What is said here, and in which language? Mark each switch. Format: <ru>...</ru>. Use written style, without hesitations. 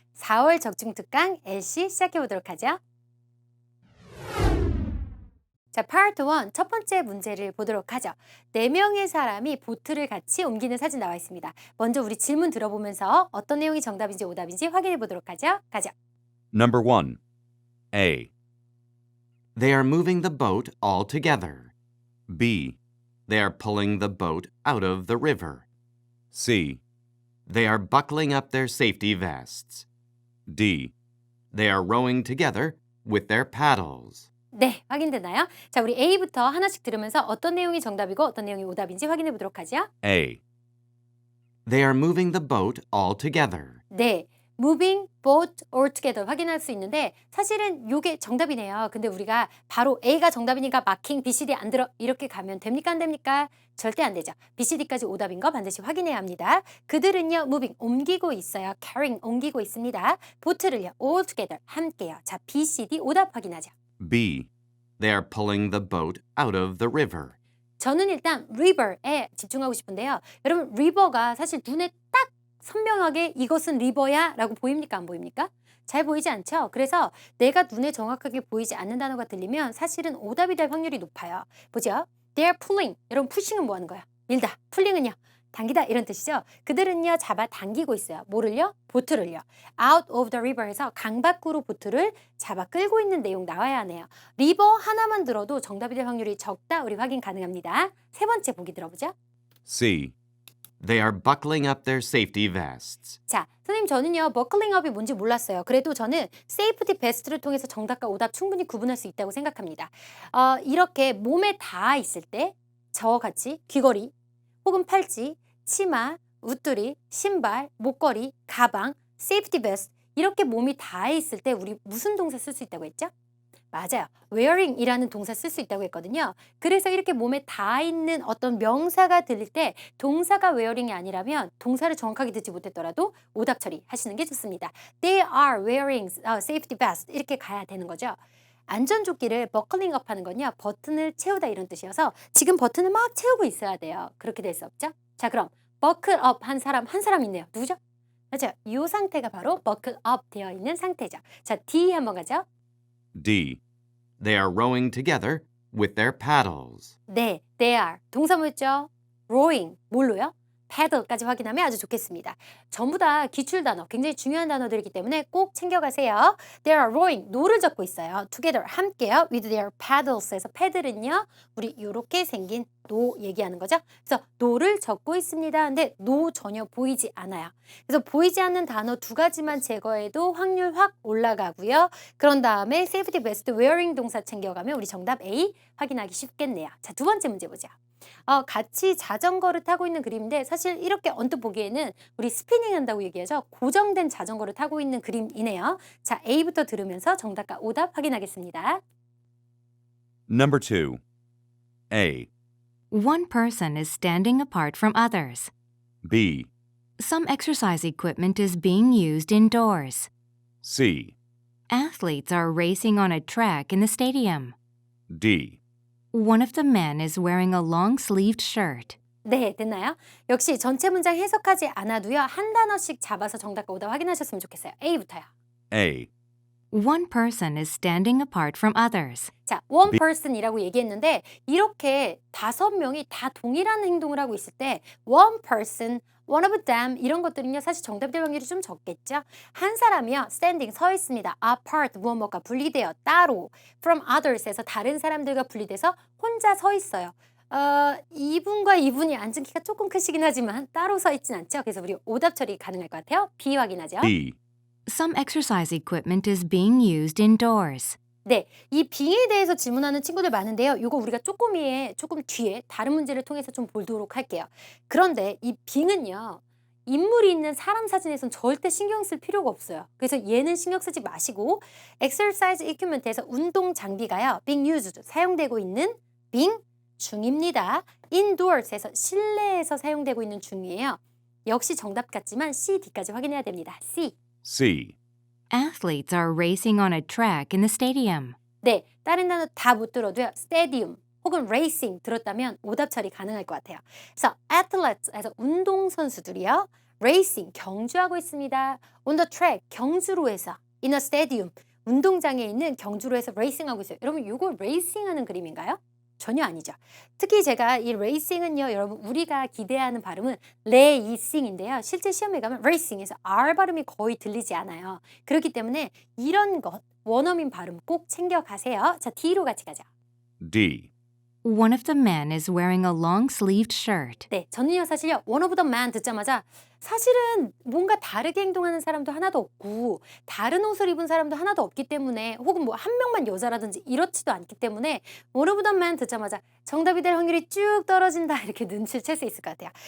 <ko>4월 적중 특강 LC 시작해 보도록 하죠. 자, 파트 1 첫 번째 문제를 보도록 하죠. 4명의 사람이 보트를 같이 옮기는 사진 나와 있습니다. 먼저 우리 질문 들어보면서 어떤 내용이 정답인지 오답인지 확인해 보도록 하죠. 가죠.</ko> <en>Number 1. A. They are moving the boat all together. B. They are pulling the boat out of the river. C. They are buckling up their safety vests. D. They are rowing together with their paddles.</en> <ko>네, 확인되나요? 자, 우리 A부터 하나씩 들으면서 어떤 내용이 정답이고 어떤 내용이 오답인지 확인해 보도록 하죠.</ko> <en>A. They are moving the boat all together.</en> <ko>네,</ko> <en>moving boat all together</en> <ko>확인할 수 있는데 사실은 이게 정답이네요. 근데 우리가 바로 A가 정답이니까 마킹 B, C, D 안 들어 이렇게 가면 됩니까 안 됩니까? 절대 안 되죠. B, C, D까지 오답인 거 반드시 확인해야 합니다. 그들은요</ko> <en>moving</en> <ko>옮기고 있어요.</ko> <en>carrying</en> <ko>옮기고 있습니다. 보트를요</ko> <en>all together</en> <ko>함께요. 자, B, C, D 오답 확인하죠.</ko> <en>B. They are pulling the boat out of the river.</en> <ko>저는 일단 river에 집중하고 싶은데요. 여러분 river가 사실 눈에 딱 선명하게 이것은 리버야 라고 보입니까 안 보입니까? 잘 보이지 않죠? 그래서 내가 눈에 정확하게 보이지 않는 단어가 들리면 사실은 오답이 될 확률이 높아요. 보죠.</ko> <en>They're pulling.</en> <ko>여러분 pushing은 뭐 하는 거야? 밀다. pulling은요? 당기다 이런 뜻이죠. 그들은요 잡아 당기고 있어요. 뭐를요? 보트를요.</ko> <en>Out of the river</en> <ko>해서 강 밖으로 보트를 잡아 끌고 있는 내용 나와야 하네요. 리버 하나만 들어도 정답이 될 확률이 적다. 우리 확인 가능합니다. 세 번째 보기 들어보죠.</ko> <en>C. They are buckling up their safety vests.</en> <ko>자, 선생님 저는요 버클링 업이 뭔지 몰랐어요. 그래도 저는 세이프티 베스트를 통해서 정답과 오답 충분히 구분할 수 있다고 생각합니다. 이렇게 몸에 닿아 있을 때 저와 같이 귀걸이 혹은 팔찌, 치마, 웃두리, 신발, 목걸이, 가방, 세이프티 베스트 이렇게 몸이 닿아 있을 때 우리 무슨 동사 쓸 수 있다고 했죠? 맞아요. wearing이라는 동사 쓸 수 있다고 했거든요. 그래서 이렇게 몸에 닿아 있는 어떤 명사가 들릴 때 동사가 wearing이 아니라면 동사를 정확하게 듣지 못했더라도 오답 처리하시는 게 좋습니다.</ko> <en>They are wearing safety vest</en> <ko>이렇게 가야 되는 거죠. 안전조끼를 버클링 업 하는 건요. 버튼을 채우다 이런 뜻이어서 지금 버튼을 막 채우고 있어야 돼요. 그렇게 될 수 없죠. 자, 그럼 버클 업 한 사람 있네요. 누구죠? 맞아요. 이 상태가 바로 버클 업 되어 있는 상태죠. 자, D 한번 가죠.</ko> <en>D. They are rowing together with their paddles.</en> <ko>네,</ko> <en>they are.</en> <ko>동사 뭐였죠?</ko> <en>rowing.</en> <ko>뭘로요? paddle까지 확인하면 아주 좋겠습니다. 전부 다 기출 단어, 굉장히 중요한 단어들이기 때문에 꼭 챙겨가세요.</ko> <en>They are rowing.</en> <ko>노를 젓고 있어요.</ko> <en>together.</en> <ko>함께요.</ko> <en>with their paddles</en> <ko>에서 패들은요. 우리 이렇게 생긴 노 얘기하는 거죠. 그래서 노를 젓고 있습니다. 근데 노 전혀 보이지 않아요. 그래서 보이지 않는 단어 두 가지만 제거해도 확률 확 올라가고요. 그런 다음에</ko> <en>safety vest wearing</en> <ko>동사 챙겨가면 우리 정답 A 확인하기 쉽겠네요. 자, 두 번째 문제 보자. 같이 자전거를 타고 있는 그림인데 사실 이렇게 언뜻 보기에는 우리 스피닝 한다고 얘기하죠. 고정된 자전거를 타고 있는 그림이네요. 자, A부터 들으면서 정답과 오답 확인하겠습니다.</ko> <en>Number 2. A. One person is standing apart from others. B. Some exercise equipment is being used indoors. C. Athletes are racing on a track in the stadium. D. One of the men is wearing a long-sleeved shirt.</en> <ko>네, 됐나요? 역시 전체 문장 해석하지 않아도요. 한 단어씩 잡아서 정답과 오답 확인하셨으면 좋겠어요. A부터요.</ko> <en>A. One person is standing apart from others.</en> <ko>자,</ko> <en>one person</en> <ko>이라고 얘기했는데 이렇게 5명이 다 동일한 행동을 하고 있을 때 one person,</ko> <en>one of them</en> <ko>이런 것들은요 사실 정답될 확률이 좀 적겠죠. 한 사람이요 standing 서 있습니다.</ko> <en>apart</en> <ko>무엇뭐가 분리되어 따로</ko> <en>from others</en> <ko>에서 다른 사람들과 분리돼서 혼자 서 있어요. 이분과 이분이 앉은 키가 조금 크시긴 하지만 따로 서 있진 않죠. 그래서 우리 오답 처리 가능할 것 같아요. B 확인하죠.</ko> <en>B. Some exercise equipment is being used indoors.</en> <ko>네, 이 빙에 대해서 질문하는 친구들 많은데요. 이거 우리가 조금 뒤에 다른 문제를 통해서 좀 보도록 할게요. 그런데 이 빙은요. 인물이 있는 사람 사진에선 절대 신경 쓸 필요가 없어요. 그래서 얘는 신경 쓰지 마시고</ko> <en>exercise equipment</en> <ko>에서 운동 장비가요.</ko> <en>being used,</en> <ko>사용되고 있는 being 중입니다.</ko> <en>indoors</en> <ko>에서 실내에서 사용되고 있는 중이에요. 역시 정답 같지만 C, D까지 확인해야 됩니다.</ko> <en>C. C. Athletes are racing on a track in the stadium.</en> <ko>네, 다른 단어 다 못 들어도요. stadium 혹은 racing 들었다면 오답 처리 가능할 것 같아요. 그래서</ko> <en>athletes</en> <ko>에서 운동선수들이요. racing, 경주하고 있습니다.</ko> <en>on the track,</en> <ko>경주로에서.</ko> <en>in a stadium,</en> <ko>운동장에 있는 경주로에서 레이싱하고 있어요. 여러분 이거 레이싱하는 그림인가요? 전혀 아니죠. 특히 제가 이 레이싱은요, 여러분 우리가 기대하는 발음은 레이싱인데요. 실제 시험에 가면 레이싱에서 R 발음이 거의 들리지 않아요. 그렇기 때문에 이런 것, 원어민 발음 꼭 챙겨가세요. 자, D로 같이 가자.</ko> <en>D. One of the men is wearing a long-sleeved shirt.</en> <ko>네, 저는요 사실요</ko> <en>one of the man</en> <ko>듣자마자 사실은 뭔가 다르게 행동하는 사람도 하나도 없고 다른 옷을 입은 사람도 하나도 없기 때문에 혹은 뭐 한 명만 여자라든지 이렇지도 않기 때문에 one of the man 듣자마자 정답이 될 확률이 쭉 떨어진다 이렇게 눈치를 챌 수 있을 것 같아요.</ko>